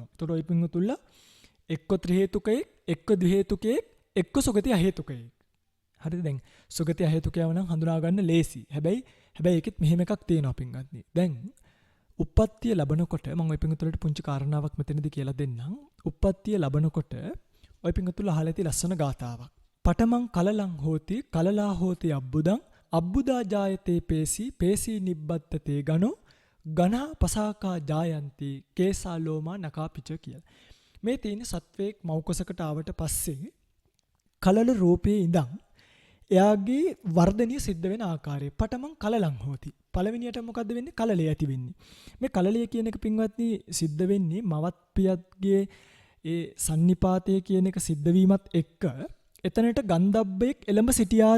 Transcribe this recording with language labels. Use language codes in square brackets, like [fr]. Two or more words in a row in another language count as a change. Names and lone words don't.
[si] ඒතකොට ඔය පින්වතුල්ලා එක්ක ත්‍රිහේතුකයෙක්, එක්ක ද්විහේතුකයෙක්, එක්ක සුගති අහේතුකයෙක්. හරිද? දැන් සුගති අහේතුකයව නම් හඳුනා ගන්න ලේසි. හැබැයි ඒකෙත් මෙහෙම එකක් තියෙනවා පින්වත්නි. දැන් උප්පත්තිය ලැබනකොට මම ඔය පින්වතුලට පුංචි කාරණාවක් මෙතනදී කියලා දෙන්නම්. උප්පත්තිය ලැබනකොට ඔය පින්වතුල අහලා ඇති ලස්සන ගාතාවක්. [pi] පඨමං කලලං හෝති කලලා හෝති අබ්බුදං අබ්බුදා ජායතේ පේසි පේසි නිබ්බත්තතේ ගනෝ ගණා පසාකා ජායන්ති කේසා ලෝමා නකා පිච කියලා. [si] මේ තියෙන සත්වයක් මෞකසකට ආවට පස්සේ කලල රූපයේ ඉඳන් එයාගේ වර්ධනය සිද්ධ වෙන ආකාරය [pi] පඨමං කලලං හෝති. [si] පළවෙනියට මොකද්ද වෙන්නේ? කලලය ඇති වෙන්නේ. මේ කලලය කියන එක පින්වත්නි සිද්ධ වෙන්නේ මවත් පියත්ගේ ඒ සන්නිපාතය කියන එක සිද්ධ වීමත් එක්ක එතනට ගන්ධබ්බෙක් එළඹ සිටියාද?